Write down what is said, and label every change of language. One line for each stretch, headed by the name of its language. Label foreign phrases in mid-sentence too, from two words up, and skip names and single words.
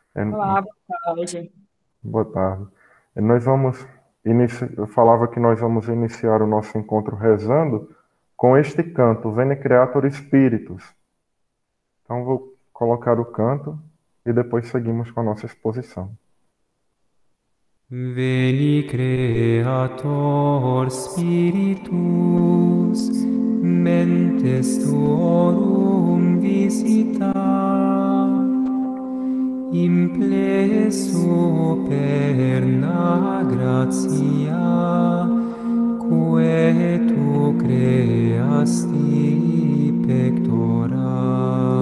Portuguese: Olá, boa tarde. boa tarde. Nós vamos eu falava que nós vamos iniciar o nosso encontro rezando com este canto,
Latin: Veni Creator Spiritus.
Portuguese: Então vou colocar o canto e depois seguimos com a nossa exposição.
Latin: Veni Creator Spiritus, mentes tuorum visita, implesso perna gratia, quae tu creasti pectora.